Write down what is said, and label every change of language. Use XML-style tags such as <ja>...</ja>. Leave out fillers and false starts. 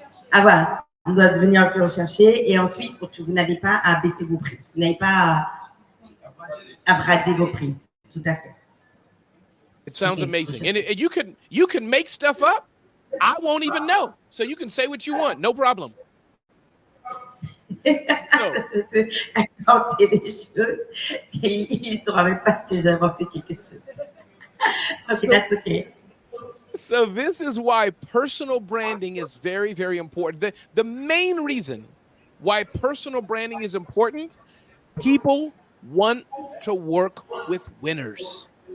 <fr>Ah voilà, on doit devenir un peu recherché et ensuite vous n'avez pas à baisser vos prix. Vous n'avez pas à brader vos prix. Tout à fait.</fr> <en>It sounds Okay, amazing. And you can make stuff up. I won't even know. So you can say what you want. No problem. So,</en> <fr>Je peux inventer des choses et il ne saura même pas que j'ai inventé quelque chose.</fr> <en>Okay, that's okay. so this is why personal branding is very, very important. The main reason why personal branding is important, people want to work with winners.</en>